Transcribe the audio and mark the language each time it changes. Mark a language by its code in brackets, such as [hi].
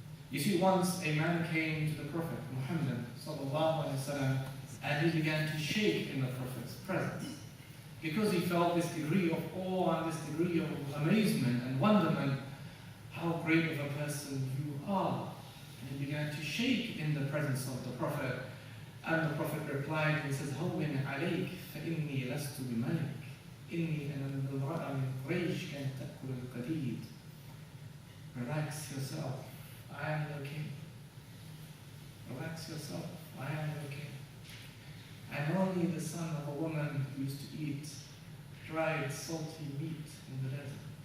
[en] You see, once a man came to the Prophet, Muhammad sallallahu alaihi wasallam, and he began to shake in the Prophet's presence, because he felt this degree of awe and this degree of amazement and wonderment, how great of a person you are. And he began to shake in the presence of the Prophet. And the Prophet replied, he says, [ar] "Hawwin alayk, فإني لست بملك, إني أنا امرأة من قريش كانت تأكل القديد." [en] Relax yourself, I am the king. Relax yourself, I am the king. I'm only the son of a woman who used to eat dried, salty meat in the desert.